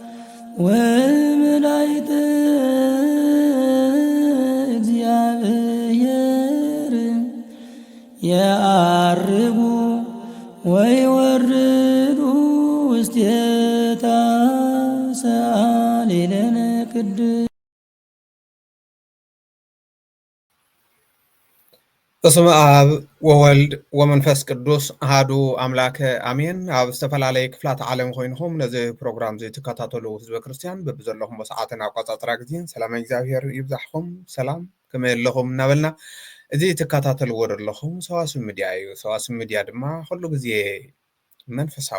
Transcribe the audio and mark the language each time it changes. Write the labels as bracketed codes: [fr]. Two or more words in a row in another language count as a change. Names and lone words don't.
[gez] ወመላእክተ እግዚአብሔር የዐርጉ ወይወርዱ ውስቴታ ሰአሊለነ ቅድስት። በስመ አብ ወወልድ ወመንፈስ ቅዱስ አሃዱ አምላከ አሜን። [ti] ኣብ ዝተፈላለየ ክፍላት ዓለም ኮይንኩም ነዚ ፕሮግራም እዚ ትከታተሉ ህዝበ ክርስቲያን በብዘለኹም ሰዓትን ኣቆፃፅራ ግዜን ሰላም እግዚአብሔር ይብዛሕኩም። ሰላም ከመይ ኣለኹም እናበልና እዚ ትከታተልዎ ዘለኹም ሰዋስው ሚድያ እዩ። ሰዋስው ሚድያ ድማ ኩሉ ግዜ መንፈሳዊ